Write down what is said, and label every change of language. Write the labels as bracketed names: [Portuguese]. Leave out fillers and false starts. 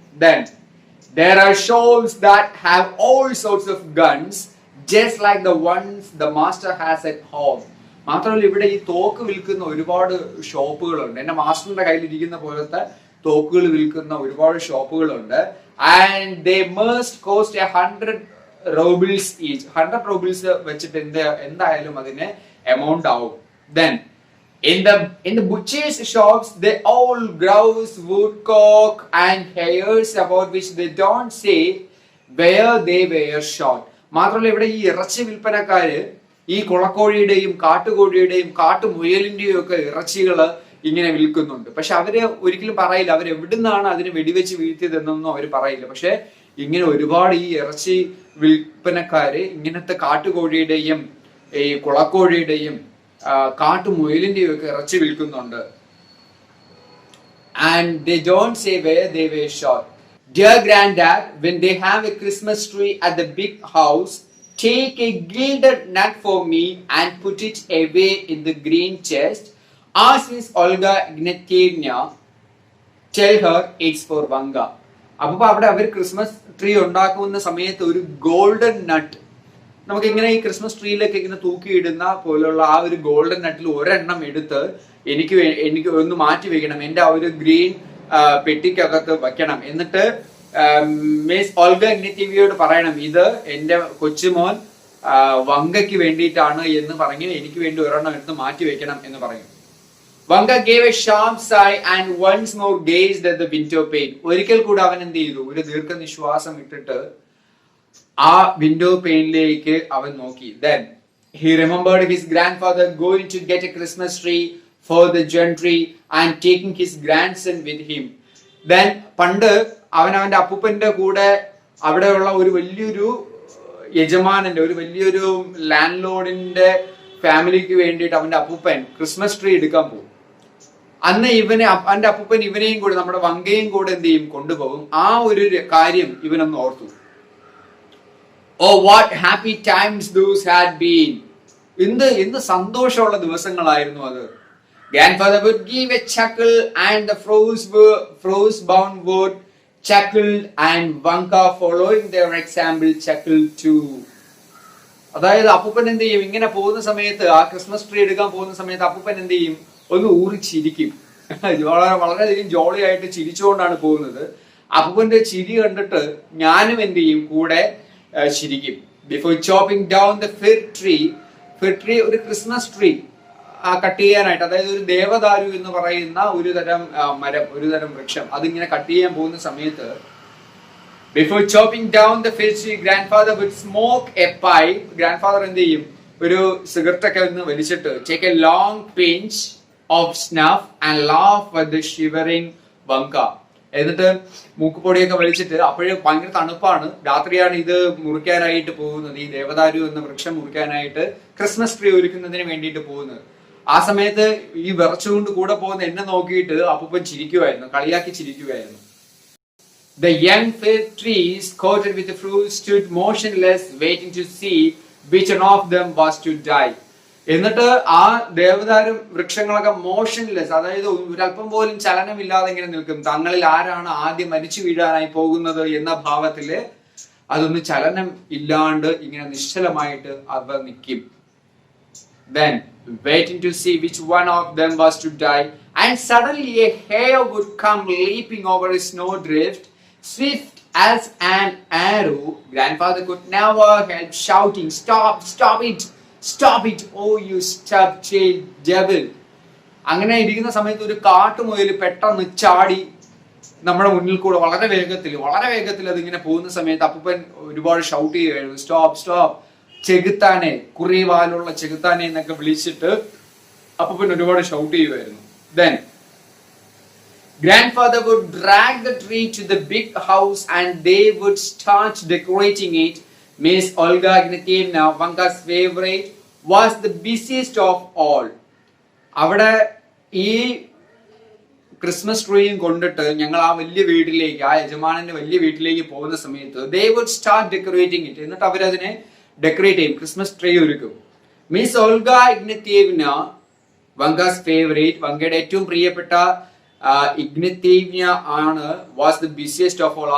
[English] Then there are shops that have all sorts of guns just like the ones the master has at home. [Malayalam] മാത്രമല്ല ഇവിടെ ഈ തോക്ക് വിൽക്കുന്ന ഒരുപാട് ഷോപ്പുകളുണ്ട്. എന്റെ മാസ്റ്ററിന്റെ കയ്യിലിരിക്കുന്ന പോലത്തെ തോക്കുകൾ വിൽക്കുന്ന ഒരുപാട് ഷോപ്പുകളുണ്ട്. [English] And they must cost 100 rubles each. [Malayalam] 100 rubles വെച്ചിട്ട് എന്തായാലും അതിന് എമൗണ്ട് ആവും. [English] Then in the butchers shops they all grouse, woodcock and hares about which they don't say where they were shot. [Malayalam] മാത്രമല്ല ഇവിടെ ഈ ഇറച്ചി വിൽപ്പനക്കാര് ഈ കുളക്കോഴിയുടെയും കാട്ടുകോഴിയുടെയും കാട്ടുമുയലിന്റെയും ഒക്കെ ഇറച്ചികള് ഇങ്ങനെ വിൽക്കുന്നുണ്ട്. പക്ഷെ അവര് ഒരിക്കലും പറയില്ല അവരെവിടുന്നാണ് അതിന് വെടിവെച്ച് വീഴ്ത്തിയതെന്നൊന്നും അവർ പറയില്ല. പക്ഷെ ഇങ്ങനെ ഒരുപാട് ഈ ഇറച്ചി വിൽപ്പനക്കാര് ഇങ്ങനത്തെ കാട്ടുകോഴിയുടെയും ഈ കുളക്കോഴിയുടെയും കാട്ടുമുയലിന്റെയും ഒക്കെ ഇറച്ചി വിൽക്കുന്നുണ്ട്. [English] And they don't say where they were shot. Dear Granddad, when they have a Christmas tree at the big house, take a gilded nut for me and put it away in the green chest. Ask Miss Olga Ignatievna, tell her it's for Vanka. [Malayalam] അപ്പൊ അവിടെ അവർ Christmas tree ഉണ്ടാക്കുന്ന സമയത്ത് ഒരു golden നട്ട് നമുക്ക് ഇങ്ങനെ ഈ Christmas ട്രീയിലേക്ക് ഇങ്ങനെ തൂക്കിയിടുന്ന പോലുള്ള ആ ഒരു ഗോൾഡൻ നട്ടിൽ ഒരെണ്ണം എടുത്ത് എനിക്ക് ഒന്ന് മാറ്റി വെക്കണം, എന്റെ ആ ഒരു ഗ്രീൻ പെട്ടിക്കകത്ത് വെക്കണം. എന്നിട്ട് മിസ് ഓൾഗ ഇഗ്നറ്റീവിയോട് പറയണം ഇത് എന്റെ കൊച്ചുമോൻ വങ്കയ്ക്ക് വേണ്ടിയിട്ടാണ് എന്ന് പറഞ്ഞ് എനിക്ക് വേണ്ടി ഒരെണ്ണം എടുത്ത് മാറ്റി വെക്കണം എന്ന് പറയും. [English] Vanka gave a sharp sigh and once more gazed at the window pane. [Malayalam] ഒരിക്കൽ കൂടെ അവൻ എന്ത് ചെയ്തു, ഒരു ദീർഘനിശ്വാസം ഇട്ടിട്ട് ആ വിൻഡോ പെയിനിലേക്ക് അവൻ നോക്കി. [English] Then he remembered his grandfather going to get a Christmas tree for the gentry and taking his grandson with him. [Malayalam] Then പണ്ട് അവന്റെ അപ്പൂപ്പന്റെ കൂടെ അവിടെയുള്ള ഒരു വലിയൊരു യജമാനന്റെ ഒരു വലിയൊരു ലാൻഡ് ലോഡിന്റെ ഫാമിലിക്ക് വേണ്ടിയിട്ട് അവന്റെ അപ്പൂപ്പൻ ക്രിസ്മസ് ട്രീ എടുക്കാൻ പോകും. അന്ന് അവന്റെ അപ്പൂപ്പൻ ഇവനെയും കൂടെ നമ്മുടെ വങ്കയും കൂടെ എന്ത് ചെയ്യും, കൊണ്ടുപോകും. ആ ഒരു കാര്യം ഇവനൊന്ന് ഓർത്തു. [English] Oh, what happy times those had been. [Malayalam] എന്ത് സന്തോഷമുള്ള ദിവസങ്ങളായിരുന്നു അത്. [English] Grandfather would give a chuckle and the frost-bound wood chuckled and Vanka following their example chuckled too. [Malayalam] അതായത് അപ്പൂപ്പൻ എന്ത് ചെയ്യും, ഇങ്ങനെ പോകുന്ന സമയത്ത് ആ ക്രിസ്മസ് ട്രീ എടുക്കാൻ പോകുന്ന സമയത്ത് അപ്പൂപ്പൻ എന്ത് ചെയ്യും, ഒന്ന് ഊറി ചിരിക്കും. വളരെയധികം ജോളി ആയിട്ട് ചിരിച്ചുകൊണ്ടാണ് പോകുന്നത്. അപ്പൂപ്പന്റെ ചിരി കണ്ടിട്ട് ഞാനും എന്ത് ചെയ്യും, കൂടെ ചിരിക്കും. [English] Before chopping down the fir tree [Malayalam] ഒരു ക്രിസ്മസ് ട്രീ കട്ട് ചെയ്യാനായിട്ട്, അതായത് ഒരു ദേവദാരു എന്ന് പറയുന്ന ഒരു തരം മരം, ഒരു തരം വൃക്ഷം, അതിങ്ങനെ കട്ട് ചെയ്യാൻ പോകുന്ന സമയത്ത് [English] before chopping down the fir tree, grandfather would smoke a pipe. Grandfather [Malayalam] എന്ത് ചെയ്യും, ഒരു സിഗരറ്റ് ഒക്കെ ഒന്ന് വലിച്ചിട്ട് [English] take a long pinch of snuff and laugh at the shivering Vanka. [Malayalam] എന്നിട്ട് മൂക്കുപൊടിയൊക്കെ വലിച്ചിട്ട്, അപ്പോഴേ ഭയങ്കര തണുപ്പാണ്, രാത്രിയാണ് ഇത് മുറിക്കാനായിട്ട് പോകുന്നത്, ഈ ദേവദാരു എന്ന വൃക്ഷം മുറിക്കാനായിട്ട് ക്രിസ്മസ് ട്രീ ഒരുക്കുന്നതിന് വേണ്ടിയിട്ട് പോകുന്നത്. ആ സമയത്ത് ഈ വിറച്ചുകൊണ്ട് കൂടെ പോകുന്ന എന്നെ നോക്കിയിട്ട് അപ്പൂപ്പൻ ചിരിക്കുമായിരുന്നു, കളിയാക്കി ചിരിക്കുമായിരുന്നു. [English] The young fir trees coated with the fruit stood motionless, waiting to see which one of them was to die. [Malayalam] എന്നിട്ട് ആ ദേവദാരു വൃക്ഷങ്ങളൊക്കെ മോഷൻലെസ്, അതായത് ഒരല്പം പോലും ചലനമില്ലാതെ ഇങ്ങനെ നിൽക്കും. തങ്ങളിൽ ആരാണ് ആദ്യം മരിച്ചു വീഴാനായി പോകുന്നത് എന്ന ഭാവത്തില് അതൊന്നും ചലനം ഇല്ലാണ്ട് ഇങ്ങനെ നിശ്ചലമായിട്ട് അവ നിൽക്കും. [English] Then waiting to see which one of them was to die, and suddenly a hare would come leaping over a snowdrift, swift as an arrow. Grandfather could never help shouting, "Stop! Stop it! Stop it! Oh, you stub-tailed devil!" [Malayalam] അങ്ങനെ ഇരിക്കുന്ന സമയത്ത് ഒരു കാട്ടുമുയൽ പെട്ടെന്ന് ചാടി നമ്മുടെ മുന്നിൽ കൂടെ വളരെ വേഗത്തിൽ അതിങ്ങനെ പോകുന്ന സമയത്ത് അപ്പൂപ്പൻ ഒരുപാട് ഷൗട്ട് ചെയ്യുകയായിരുന്നു, സ്റ്റോപ്പ് സ്റ്റോപ്പ്, ചെകുത്താനെ, കുറിവാലുള്ള ചെകുത്താനെ എന്നൊക്കെ വിളിച്ചിട്ട് അപ്പൂപ്പൻ ഒരുപാട് ഷൗട്ട് ചെയ്യുമായിരുന്നു. Then [English] Grandfather would drag the tree to the big house and they would start decorating it. Miss Olga Ignatievna, Vanka's favorite, was the busiest of all. [Malayalam] അവിടെ ഈ ക്രിസ്മസ് ട്രീയും കൊണ്ടിട്ട് ഞങ്ങൾ ആ വലിയ വീട്ടിലേക്ക്, ആ യജമാനന്റെ വലിയ വീട്ടിലേക്ക് പോകുന്ന സമയത്ത് [English] they would start decorating it. [Malayalam] എന്നിട്ട് അവരതിനെ ഡെക്കറേറ്റ് ചെയ്യും, ക്രിസ്മസ് ട്രീ ഒരുക്കും. മിസ് ഓൾഗ ഇഗ്നത്യേവ്ന, [English] Vanka's favourite, [Malayalam] വങ്കയുടെ ഏറ്റവും പ്രിയപ്പെട്ട ഇഗ്നത്യേവ്ന ആണ്, [English] Was the busiest of all.